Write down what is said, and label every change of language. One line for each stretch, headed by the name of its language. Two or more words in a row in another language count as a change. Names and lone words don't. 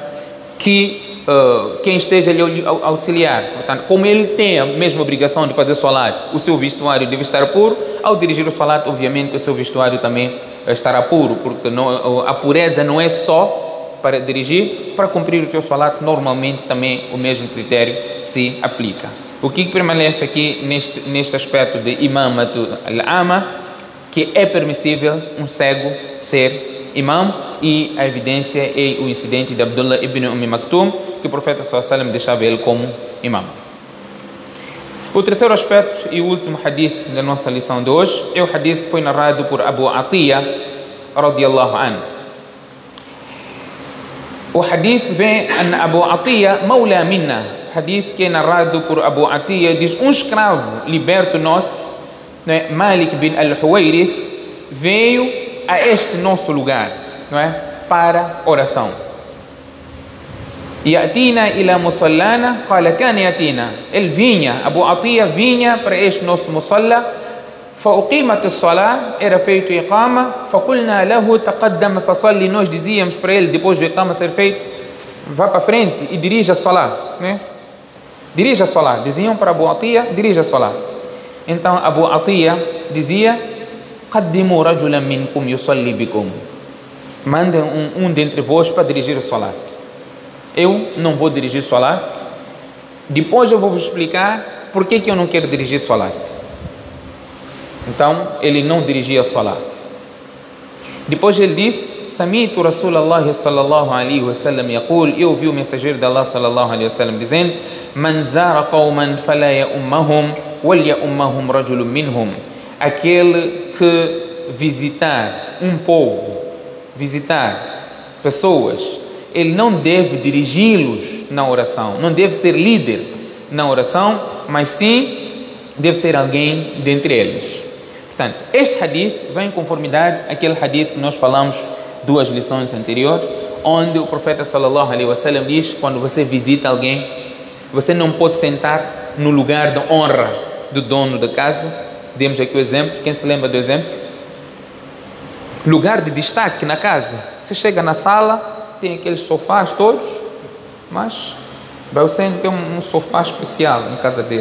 Portuguese: Que quem esteja ali auxiliar, portanto, como ele tem a mesma obrigação de fazer salat, o seu vestuário deve estar puro. Ao dirigir o salat, obviamente, o seu vestuário também estará puro, porque a pureza não é só para dirigir, para cumprir o teu salat, normalmente também o mesmo critério se aplica. O que permanece aqui neste aspecto de
Arabic: إمامة الأعمى,
Portuguese: que é permissível um cego ser imam, e a evidência é o incidente de Abdullah ibn Maktum, que o profeta
Arabic: صلى الله عليه وسلم
Portuguese: deixava ele como imam. O terceiro aspecto e o último hadith da nossa lição de hoje é o hadith que foi narrado por Abu Atiyya
Arabic: رضي الله عنه.
Portuguese: O hadith vem em Abu Atiyya
Arabic: مولى منا.
Portuguese: Hadith que é narrado por Abu Atiyya diz: um escravo liberto nosso, né, Malik bin al-Huwairith, veio a este nosso lugar, não é, para oração.
Arabic: يأتينا إلى مصلانا، قال كان يأتينا.
Portuguese: Ele vinha, Abu Atiyya vinha para este nosso musalla.
Arabic: فأقيمت الصلاة,
Portuguese: era feito iqama.
Arabic: فقلنا له تقدم فصل.
Portuguese: Nós dizíamos para ele, depois do iqama ser feito, vá para frente e dirija a salah, né? Dirija a salah. Diziam para Abu Atiyya, dirija a salah. Então Abu Atiyya dizia:
Arabic: قدموا رجلا منكم يصلي بكم.
Portuguese: Mandem um dentre vós para dirigir o salat. Eu não vou dirigir salat. Depois eu vou vos explicar por que eu não quero dirigir salat. Então ele não dirigia salat. Depois ele disse:
Arabic: سمعت رسول الله صلى الله عليه وسلم يقول.
Portuguese: Eu ouvi o mensageiro de Allah
Arabic: صلى الله عليه وسلم dizendo: من زار قوما فلا يؤمهم وليؤمهم رجل منهم.
Portuguese: Aquele que visitar um povo, visitar pessoas, ele não deve dirigi-los na oração, não deve ser líder na oração, mas sim deve ser alguém dentre eles. Portanto, este hadith vem em conformidade àquele hadith que nós falamos 2 lições anteriores, onde o profeta
Arabic: صلى الله عليه وسلم
Portuguese: diz: quando você visita alguém, você não pode sentar no lugar de honra do dono da casa. Demos aqui o exemplo, quem se lembra do exemplo? Lugar de destaque na casa. Você chega na sala, tem aqueles sofás todos, mas Belsen tem um sofá especial na casa dele.